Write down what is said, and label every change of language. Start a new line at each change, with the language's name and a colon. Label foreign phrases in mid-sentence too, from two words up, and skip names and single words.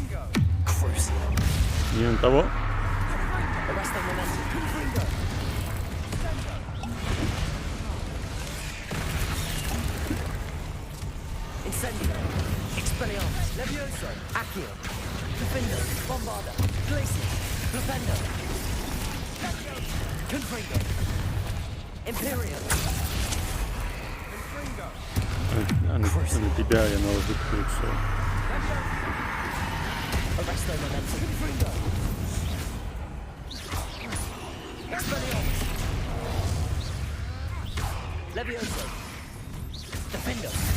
Russian: Не на того. Expelliarmus, Levioso, Accio, Defender, Bombarda, Glacius, Flipendo, Confringo, Imperio, На тебя я наложу кольцо. Arresto Momentum, Confringo, Expelliarmus, Levioso, Defender,